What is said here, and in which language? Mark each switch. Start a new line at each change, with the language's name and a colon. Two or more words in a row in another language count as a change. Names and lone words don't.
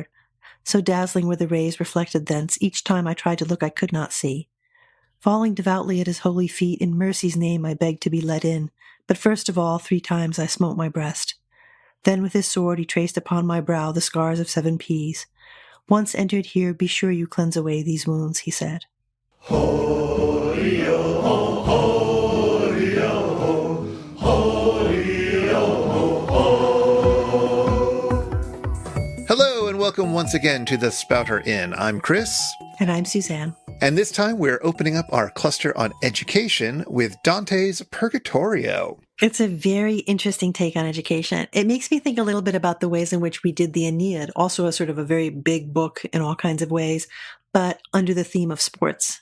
English: So dazzling were the rays reflected thence, each time I tried to look I could not see. Falling devoutly at his holy feet, in mercy's name I begged to be let in, but first of all 3 times I smote my breast. Then with his sword he traced upon my brow the scars of 7 P's. Once entered here, be sure you cleanse away these wounds, he said. Ho-ri-o-ho, ho-ri-o-ho, ho-ri-o-ho-ho. Hello and welcome once again to the Spouter-Inn. I'm Chris. And I'm Suzanne. And this time we're opening up our cluster on education with Dante's Purgatorio. It's a very interesting take on education. It makes me think a little bit about the ways in which we did the Aeneid, also a sort of a very big book in all kinds of ways, but under the theme of sports.